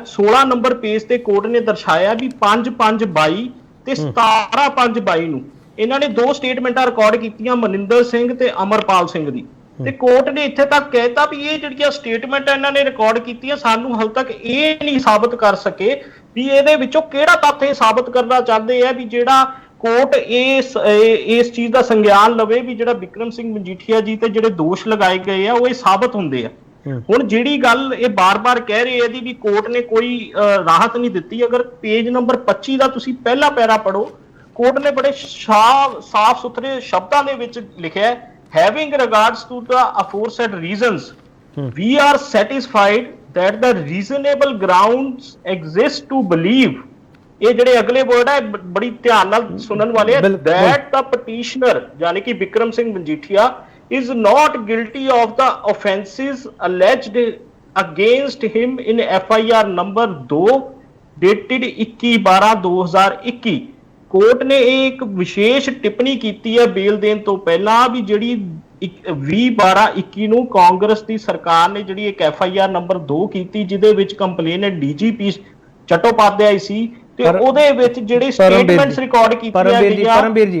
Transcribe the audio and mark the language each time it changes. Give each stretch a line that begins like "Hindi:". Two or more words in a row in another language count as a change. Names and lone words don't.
Punjabi: 16 ਨੰਬਰ ਪੇਜ ਤੇ ਕੋਰਟ ਨੇ ਦਰਸਾਇਆ ਵੀ 5/5/22 ਤੇ 17/5/22 ਨੂੰ ਇਹਨਾਂ ਨੇ 2 ਸਟੇਟਮੈਂਟਾਂ ਰਿਕਾਰਡ ਕੀਤੀਆਂ, ਮਨਿੰਦਰ ਸਿੰਘ ਤੇ ਅਮਰਪਾਲ ਸਿੰਘ ਦੀ, ਤੇ ਕੋਰਟ ਨੇ ਇੱਥੇ ਤੱਕ ਕਹਿਤਾ ਵੀ ਇਹ ਜਿਹੜੀਆਂ ਸਟੇਟਮੈਂਟਾਂ ਇਹਨਾਂ ਨੇ ਰਿਕਾਰਡ ਕੀਤੀਆਂ, ਸਾਨੂੰ ਹਾਲ ਤੱਕ ਇਹ ਨਹੀਂ ਸਾਬਤ ਕਰ ਸਕੇ ਵੀ ਇਹਦੇ ਵਿੱਚੋਂ ਕਿਹੜਾ ਤੱਥ ਇਹ ਸਾਬਤ ਕਰਨਾ ਚਾਹੁੰਦੇ ਆ ਵੀ ਜਿਹੜਾ ਕੋਰਟ ਇਸ ਚੀਜ਼ ਦਾ ਸੰਗਿਆਨ ਲਵੇ ਵੀ ਜਿਹੜਾ ਬਿਕਰਮ ਸਿੰਘ ਮਜੀਠੀਆ ਜੀ ਤੇ ਜਿਹੜੇ ਦੋਸ਼ ਲਗਾਏ ਗਏ ਆ ਉਹ ਇਹ ਸਾਬਤ ਹੁੰਦੇ ਆ। ਹੁਣ ਜਿਹੜੀ ਗੱਲ ਇਹ ਬਾਰ-ਬਾਰ ਕਹਿ ਰਹੇ ਇਹਦੀ ਵੀ ਕੋਰਟ ਨੇ ਕੋਈ ਰਾਹਤ ਨਹੀਂ ਦਿੱਤੀ, ਅਗਰ ਪੇਜ ਨੰਬਰ 25 ਦਾ ਤੁਸੀਂ ਪਹਿਲਾ ਪੈਰਾ ਪੜੋ, ਕੋਰਟ ਨੇ ਬੜੇ ਸਾਫ਼ ਸੁਥਰੇ ਸ਼ਬਦਾਂ ਦੇ ਵਿੱਚ ਲਿਖਿਆ,
English: having regards to the aforesaid reasons, we are satisfied that the reasonable grounds exist to believe,
Punjabi: ਇਹ ਜਿਹੜੇ ਅਗਲੇ ਵਰਡ ਹੈ ਬੜੀ ਧਿਆਨ ਨਾਲ ਸੁਣਨ ਵਾਲੇ ਹੈ,
English: that the petitioner
Punjabi: ਯਾਨੀ ਕਿ
English: ਬਿਕਰਮ ਸਿੰਘ ਮਜੀਠੀਆ is not guilty of the offences alleged against him in FIR number 2 dated 21/12/2021।
Punjabi: ਕੋਰਟ ਨੇ ਇਹ ਇੱਕ ਵਿਸ਼ੇਸ਼ ਟਿੱਪਣੀ ਕੀਤੀ ਹੈ ਬੇਲ ਦੇਣ ਤੋਂ ਪਹਿਲਾਂ ਵੀ ਜਿਹੜੀ 20/12/21 ਨੂੰ ਕਾਂਗਰਸ ਦੀ ਸਰਕਾਰ ਨੇ ਜਿਹੜੀ ਇੱਕ FIR ਨੰਬਰ 2 ਕੀਤੀ, ਜਿਹਦੇ ਵਿੱਚ ਕੰਪਲੇਨੈਂਟ DGP ਚਟੋਪਾਧਿਆਏ ਸੀ, ਤੇ ਉਹਦੇ ਵਿੱਚ ਜਿਹੜੇ ਸਟੇਟਮੈਂਟਸ ਰਿਕਾਰਡ ਕੀਤੀਆਂ ਗਈਆਂ।